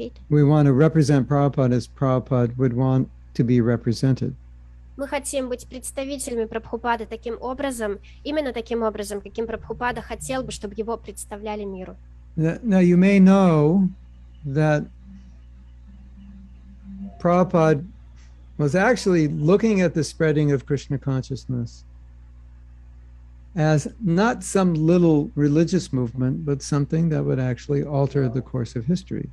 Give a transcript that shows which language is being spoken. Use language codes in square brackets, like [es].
[en] We want to represent Prabhupada as Prabhupada would want to be represented. [ru] Мы хотим быть представителями Прабхупады таким образом, именно таким образом, каким Прабхупада хотел бы, чтобы его представляли миру. [en] Now you may know that Prabhupada was actually looking at the spreading of Krishna consciousness as not some little religious movement, but something that would actually alter the course of history.